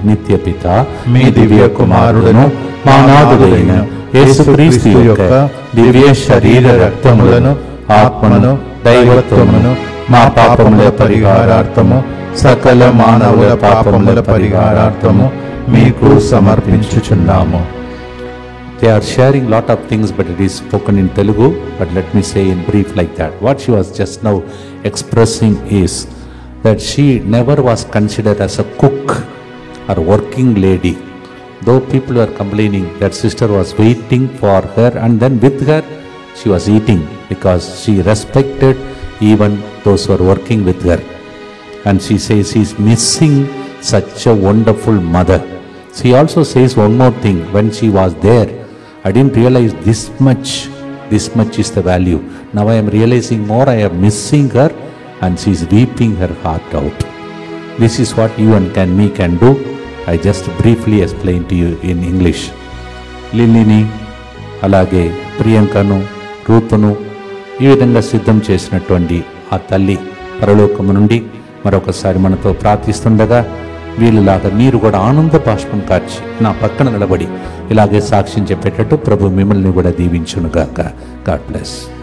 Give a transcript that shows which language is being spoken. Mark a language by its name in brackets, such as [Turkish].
[Telugu] నిత్య పిత మీ దివ్య కుమారుడును మా నాథుడైన యేసుక్రీస్తు యొక్క దివ్య శరీర రక్తములను, ఆత్మను, దైవత్వమును మా పాపముల పరిహారార్థము, సకల మానవుల పాపముల పరిహారార్థము మీకు సమర్పించుచున్నాము. [English] They are sharing lot of things, but it is spoken in Telugu. But let me say in brief like that. What she was just now expressing is that she never was considered as a cook or working lady. Though people were complaining that sister was waiting for her and then with her she was eating, because she respected even those who are working with her. And she says she is missing such a wonderful mother. She also says one more thing, when she was there, I didn't realize this much is the value. Now I am realizing more, I am missing her, and she is weeping her heart out. This is what you and me can do. I just briefly explained to you in English. [Telugu] లిల్లీని అలాగే ప్రియాంకను రూతును ఈ విధంగా సిద్ధం చేసినటువంటి ఆ తల్లి పరలోకము నుండి మరొకసారి మనతో ప్రార్థిస్తుండగా వీళ్ళలాగా మీరు కూడా ఆనంద బాష్పం కార్చి నా పక్కన నిలబడి ఇలాగే సాక్ష్యం చెప్పేటట్టు ప్రభు మిమ్మల్ని కూడా దీవించునుగాక. [English] God bless.